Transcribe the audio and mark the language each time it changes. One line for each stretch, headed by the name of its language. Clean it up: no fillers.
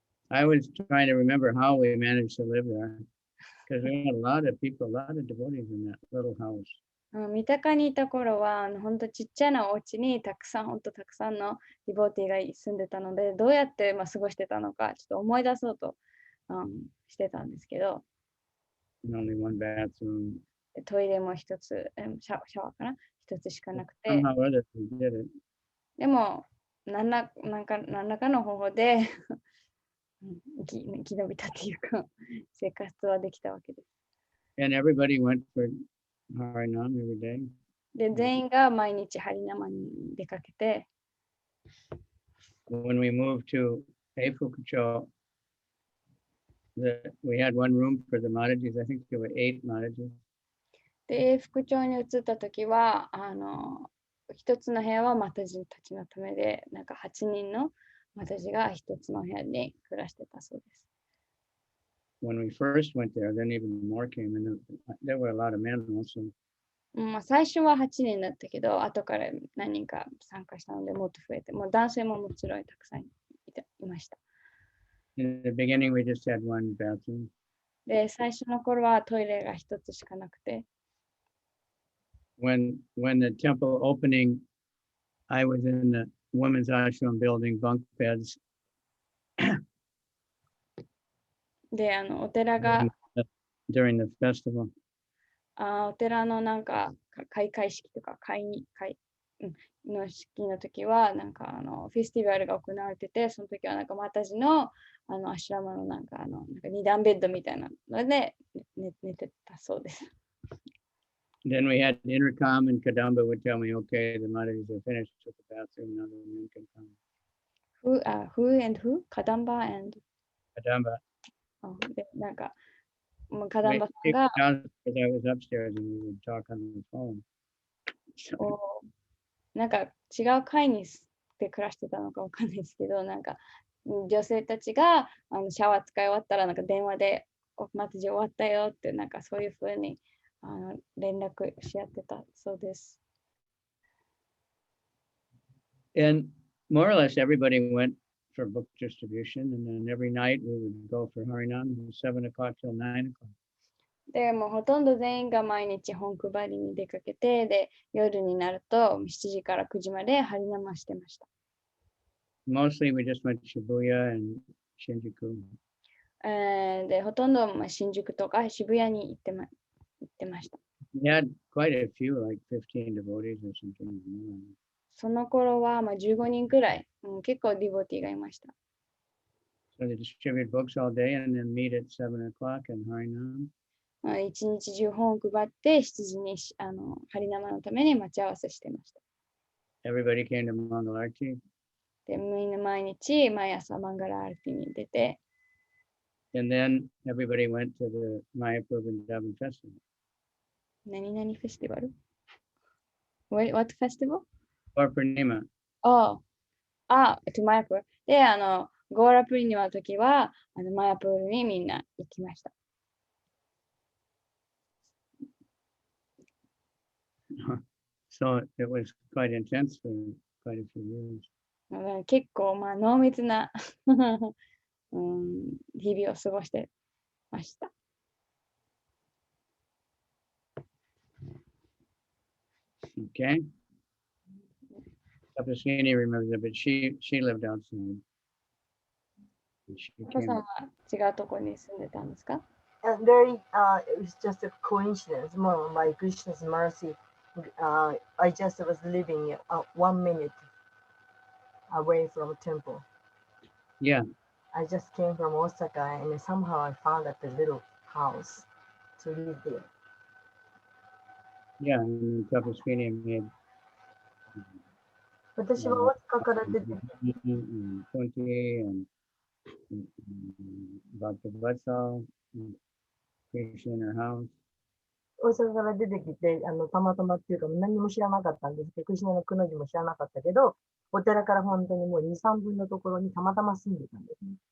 English: I was trying to remember how we managed to live there. Because we had a lot of people, a lot of devotees in that little house.
Japanese: 三鷹にいた頃は、本当ちっちゃなお家に本当たくさんのディボーティーが住んでたので、どうやって、過ごしてたのか、ちょっと思い出そうと、してたんですけど、
English: only one bathroom.
Japanese: トイレも一つ、シャワーかな一つしかなくて、
English: Somehow or other, we did it.
Japanese: でも、何らかの方法で生き延びたっていうか、生活はできたわけです。
English: And everybody went for Harinam every day.
Japanese: で、全員が毎日ハリナマに出かけて、
English: When we moved to Eifukucho, we had one room for the Maharajas. I think there were 8 Maharajas.
Japanese: で、副長に移ったときは、一つの部屋はマタジたちのためで、なんか8人のマタジが一つの部屋に暮らしてたそうです。
English: When we first went there, then even more came, and there were a lot of men also.
Japanese: 最初は8人だったけど、後から何人か参加したのでもっと増えて、もう男性ももちろんたくさんいました。
English: In the beginning, we just had one bathroom.
Japanese: で、最初の頃はトイレが一つしかなくて、
English: When the temple opening, I was in the women's ashram building bunk beds.
Japanese: で、お寺が、
English: during the festival.
Japanese: お寺のなんか開会式とかの式の時はなんかフェスティバルが行われてて、その時はなんかマタジのアシュラマのなんか2段ベッドみたいなので寝てたそうです。
English: Then we had intercom, and Kadamba would tell me, "Okay, the Maharajas are finished with the bathroom. Now the men can come." Who and who? カダンバ and Kadamba.
Japanese: でなんかカダンバさんが
English: Downstairs, I was upstairs, and we would talk on the phone.
Japanese: なんか違う階にで暮らしてたのかわかんないですけど、なんか女性たちがシャワー使い終わったらなんか電話でマタジ終わったよってなんかそういうふうに連絡し合ってたそうです。
English: And more or less, everybody went for book distribution, and then every night we would go for Harinam from 7 o'clock till 9 o'clock.
Japanese: でもうほとんど全員が毎日本配りに出かけて、で夜になると7時から9時までハリナマしてました。
English: Mostly we just went to Shibuya and Shinjuku.
Japanese: でほとんど新宿とか渋谷に行ってました。
English: We had quite a few, like 15 devotees or something.
Japanese: その頃は15人くらい、結構ディボティがいました。
English: So they distribute books all day and then meet at 7 o'clock in Harinam.
Japanese: 一日中本を配って7時にハリナマのために待ち合わせしてました。
English: Everybody came to Mangal Arti.
Japanese: でみんな毎朝マンガラアルティに出て、
English: And then everybody went to the Mayapur Vrindavan Festival.
Japanese: 何々フェスティバル ?
English: What festival? Or Purnima. to マヤプール。
Japanese: で、ゴーラプリニマの時は、マヤプールにみんな行きました。
English: So it was quite intense for quite a few years.
Japanese: 結構、濃密な日々を過ごしてました。
English: Okay. Tapasini remembers it, but she lived outside. She
Japanese: パパ
English: came.
Japanese: さんは違うところに住んでたんですか？
English: And it was just a coincidence. By Krishna's mercy, I just was living 1 minute away from the temple. Yeah. I just came from Osaka, and somehow I found that the little house to live there. Yeah, and then Tapasini made
Japanese: 私は大阪から出て
English: Kunti and Bhakta Vatsal, Krishna in her house.
Japanese: 大阪から出てきて、たまたまっていうか何も知らなかったんですけど、クリシュナのくの字も知らなかったけど、お寺から本当にもう2、3分のところにたまたま住んでたんですね。